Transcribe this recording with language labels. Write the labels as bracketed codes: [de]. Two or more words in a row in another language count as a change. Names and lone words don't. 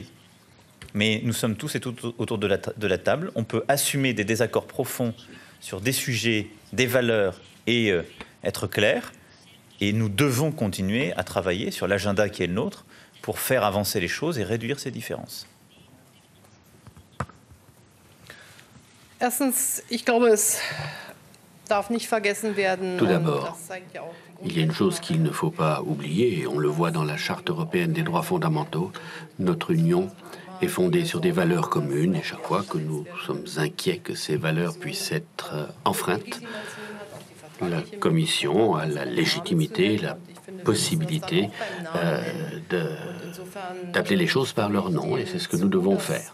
[fr] Mais nous sommes tous et toutes autour de la table. On peut assumer des désaccords profonds sur des sujets, des valeurs et être clair. Et nous devons continuer à travailler sur l'agenda qui est le nôtre pour faire avancer les choses et réduire ces différences. [de] Erstens, ich glaube, es darf nicht vergessen werden. [fr] Tout d'abord, il y a une chose qu'il ne faut pas oublier, et on le voit dans la Charte européenne des droits fondamentaux. Notre Union est fondée sur des valeurs communes, et chaque fois que nous sommes inquiets que ces valeurs puissent être enfreintes, la Commission a la légitimité, la possibilité d'appeler les choses par leur nom, et c'est ce que nous devons faire.